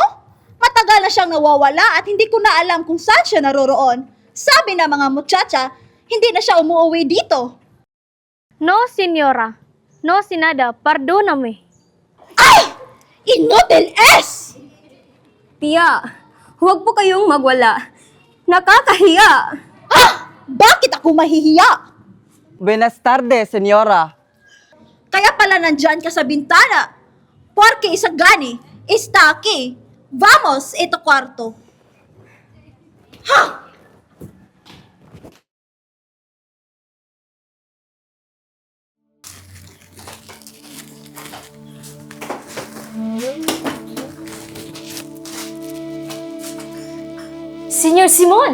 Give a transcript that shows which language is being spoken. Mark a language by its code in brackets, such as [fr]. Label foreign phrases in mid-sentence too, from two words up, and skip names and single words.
[tl] Matagal na siyang nawawala at hindi ko na alam kung saan siya naroroon. Sabi na mga muchacha, hindi na siya umuwi dito. [es] No, señora. No, sinada. Perdóname. Ay! Inutil es! [tl] Tia, huwag po kayong magwala. Nakakahiya. Ah! Bakit ako mahihiya? [es] Buenas tardes, senyora. [tl] Kaya pala nandyan ka sa bintana. [es] Porque Isagani está aquí. Vamos, [tl] ito kwarto. Ha! Senyor Simon!